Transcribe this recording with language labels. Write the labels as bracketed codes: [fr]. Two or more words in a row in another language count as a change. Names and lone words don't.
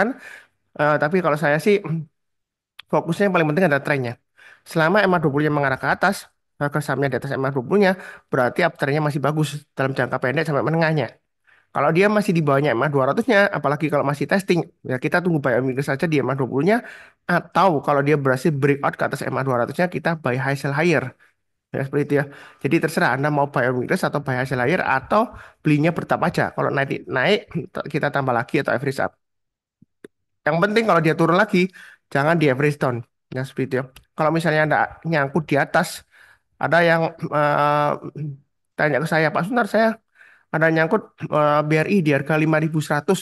[id] Tapi kalau saya sih fokusnya yang paling penting adalah trennya. Selama MA20-nya mengarah ke atas, harga sahamnya di atas MA20-nya, berarti uptrendnya masih bagus dalam jangka pendek sampai menengahnya. Kalau dia masih di bawahnya MA200-nya, apalagi kalau masih testing, ya kita tunggu [en] buy on weakness [id] saja di MA20-nya, atau kalau dia berhasil breakout ke atas MA200-nya, kita [en] buy high sell higher. [id] Ya, seperti itu ya. Jadi terserah Anda mau [en] buy on weakness [id] atau [en] buy high sell higher, [id] atau belinya bertahap aja. Kalau naik, naik kita tambah lagi atau [en] average up. [id] Yang penting kalau dia turun lagi, jangan di [en] average down. [id] Ya, seperti itu ya. Kalau misalnya Anda nyangkut di atas, ada yang eh, tanya ke saya, Pak Sunar, saya ada nyangkut BRI di harga 5.100.